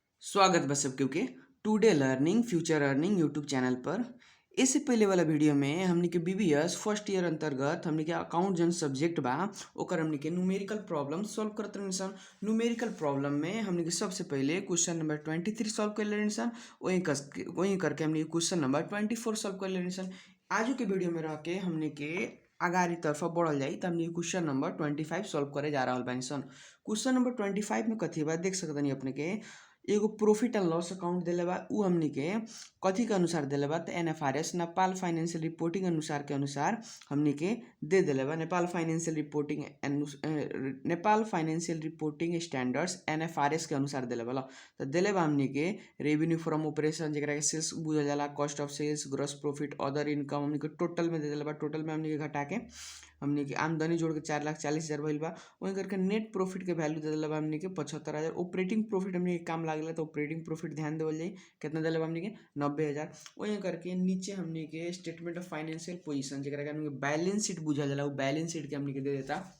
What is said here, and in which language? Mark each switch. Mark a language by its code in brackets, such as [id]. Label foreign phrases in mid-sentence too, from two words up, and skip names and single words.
[bho] स्वागत बा सबके के टुडे लर्निंग फ्यूचर अर्निंग [en] YouTube channel [bho] पर। इससे पहले वाला वीडियो में हमने के [en] BBS first year [bho] अंतर्गत हमने के अकाउंट जन सब्जेक्ट बा ओकर हमने के [en] numerical problem solve [bho] करत रहनी सन। [en] numerical problem [bho] में हमने के सबसे पहले [en] question number 23 solve [bho] कर लेनी सन। वहीं करके हमने [en] question number 24 solve [bho] कर लेनी सन। आजू के वीडियो में रह के हमने के आगारी तरफ बढ़ल जाई तो हमने [en] question number 25 solve [bho] करे जा रहा बानी सन। [en] question number 25 [bho] में कथी बा देख सकतनी अपने के एगो [en] profit and loss account [bho] दिले बा। उ हमनी के कथी के अनुसार दिले बा तो एनएफआरएस नेपाल फाइनेंशियल रिपोर्टिंग अनुसार के अनुसार हमनी के दे दिले बा। नेपाल फाइनेंशियल रिपोर्टिंग स्टैंडर्ड्स एनएफआरएस के अनुसार दिले बा। तो दिले बा हमनी के [en] revenue from operation [bho] जेकरा के सेल्स बुझल जाला, [en] cost of sales, gross profit, other income [bho] हमनी के टोटल में दे दिले बा। टोटल में हमनी के घटा के हमनी के आमदनी जोड़ के 4,40,000 भइल बा। वहीं करके [en] net profit [bho] के वैल्यू दे दिले बा हमनी के 75,000। [en] operating profit [bho] हमनी के काम लागेला तो [en] operating profit [bho] ध्यान देवल जाई कितना दिले बा हमनी के 90,000। वहीं करके नीचे हमनी के [en] statement of financial position [bho] जेकरा के हमनी के [en] balance sheet [bho] बुझल जाला, वो [en] balance sheet [bho] के हमनी के दे देता।